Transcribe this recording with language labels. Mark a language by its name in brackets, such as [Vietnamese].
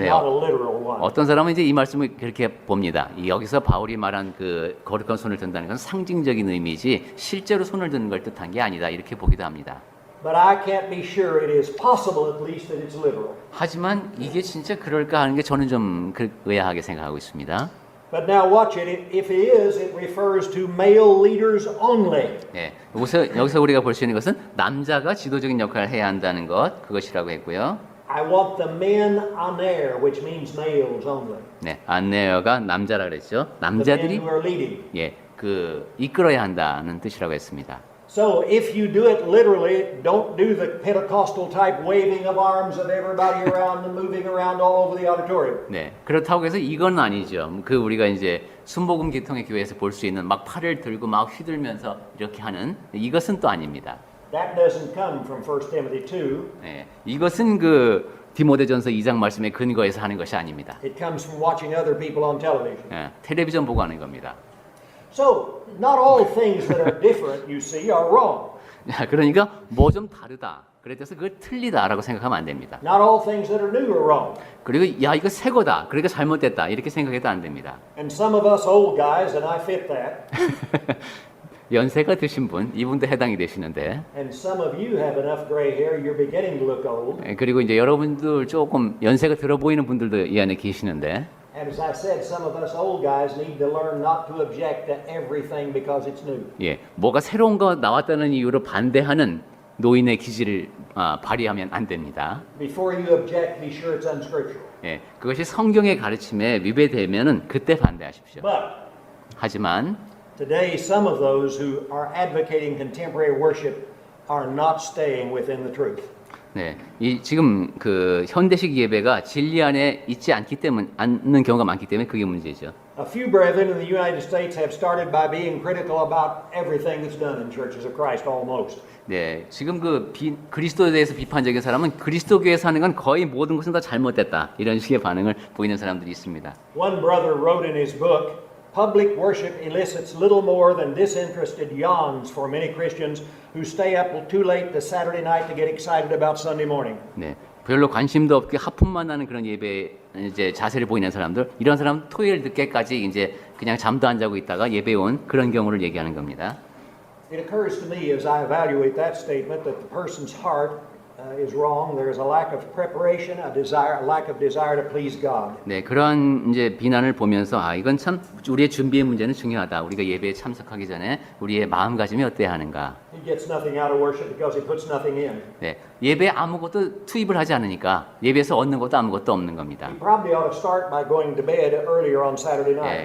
[Korean] 네. [English] not a literal one. [Korean] 어떤 사람은 이제 이 말씀을 그렇게 봅니다. 여기서 바울이 말한 그 거룩한 손을 든다는 건 상징적인 의미지 실제로 손을 드는 걸 뜻한 게 아니다. 이렇게 보기도 합니다. [English] But I can't be sure it is possible at least that it's literal. [Korean] 하지만 이게 진짜 그럴까 하는 게 저는 좀 의아하게 생각하고 있습니다. [English] But now watch it. If it is, it refers to male leaders only. [Korean] 네, 여기서 우리가 볼 수 있는 것은 남자가 지도적인 역할을 해야 한다는 것 그것이라고 했고요. [English] I want the men aner, which means males only. [Korean] 네, 안내어가 남자라 그랬죠. [English] The men [Korean] 남자들이 [English] who are leading. [Korean] 이끌어야 한다는 뜻이라고 했습니다. [English] So if you do it literally, don't do the Pentecostal type waving of arms of everybody around and moving around all over the auditorium. [Korean] 네, 그렇다고 해서 이건 아니죠. 그 우리가 이제 순복음 계통의 교회에서 볼 수 있는 막 팔을 들고 막 휘둘면서 이렇게 하는 이것은 또 아닙니다. [English] That doesn't come from 1 Timothy 2. [Korean] 네, 이것은 디모데전서 2장 말씀에 근거해서 하는 것이 아닙니다. [English] It comes from watching other people on television. [Korean] 네, 텔레비전 보고 하는 겁니다. [English] So, not all things that are different, you see, are wrong. [Korean] 그러니까 뭐 좀 다르다. 그래서 그걸 틀리다라고 생각하면 안 됩니다. [English] Not all things that are new are wrong. [Korean] 그리고 이거 새 거다. 그러니까 잘못됐다. 이렇게 생각해도 안 됩니다. [English] And some of us old guys, and I fit that, [Korean] 연세가 드신 분, 이분도 해당이 되시는데 [English] and some of you have enough gray hair, you're beginning to look old. [Korean] 그리고 이제 여러분들 조금 연세가 들어 보이는 분들도 이 안에 계시는데 [English] And as I said, some of us old guys need to learn not to object to everything because it's new. [Korean] 뭐가 새로운 거 나왔다는 이유로 반대하는 노인의 기질을 발휘하면 안 됩니다. [English] Before you object, be sure it's unscriptural. [Korean] 그것이 성경의 가르침에 위배되면은 그때 반대하십시오. [English] But [Korean] 하지만 [English] today, some of those who are advocating contemporary worship are not staying within the truth. [Korean] 지금 현대식 예배가 진리 안에 있지 않는 경우가 많기 때문에 그게 문제죠. [English] A few brethren in the United States have started by being critical about everything that's done in churches of Christ, almost. [Korean] 네, 지금 그리스도에 대해서 비판적인 사람은 그리스도교에 사는 건 거의 모든 것은 다 잘못됐다. 이런 식의 반응을 보이는 사람들이 있습니다. [English] One brother wrote in his book, "Public worship elicits little more than disinterested yawns for many Christians who stay up too late the Saturday night to get excited about Sunday morning." [Korean] 네, 별로 관심도 없게 하품만 하는 그런 예배 이제 자세를 보이는 사람들, 이런 사람 토요일 늦게까지 이제 그냥 잠도 안 자고 있다가 예배 온 그런 경우를 얘기하는 겁니다. [English] It occurs to me as I evaluate that statement that the person's heart is wrong. There is a lack of preparation, a lack of desire to please God. [Korean] 네, 그런 이제 비난을 보면서 이건 참 우리의 준비의 문제는 중요하다. 우리가 예배에 참석하기 전에 우리의 마음가짐이 어때야 하는가. [English] He gets nothing out of worship because he puts nothing in. [Korean] 네, 예배에 아무것도 투입을 하지 않으니까 예배에서 얻는 것도 아무것도 없는 겁니다. [English] He probably ought to start by going to bed earlier on Saturday night.